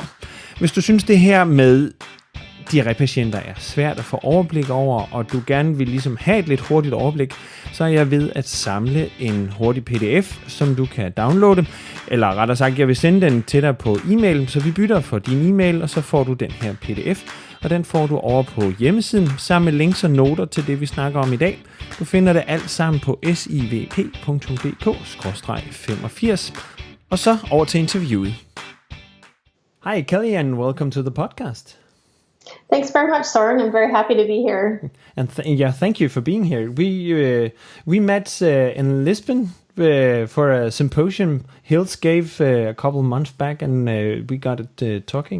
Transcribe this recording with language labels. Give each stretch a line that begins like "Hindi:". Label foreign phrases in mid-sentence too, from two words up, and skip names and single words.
Danish: Hvis du synes, det her med Diarré-patienter er svært at få overblik over, og du gerne vil ligesom have et lidt hurtigt overblik, så er jeg ved at samle en hurtig pdf, som du kan downloade, eller rettere sagt, jeg vil sende den til dig på e-mail, så vi bytter for din e-mail, og så får du den her pdf, og den får du over på hjemmesiden, sammen med links og noter til det, vi snakker om i dag. Du finder det alt sammen på SIVP.dk/85, og så over til interviewet.
English: Hi Kelly, and welcome to the podcast. Thanks very much, Søren. I'm very happy to be here. And thank you for being here. We met in Lisbon for a symposium Hills gave a couple months back, and we got it talking.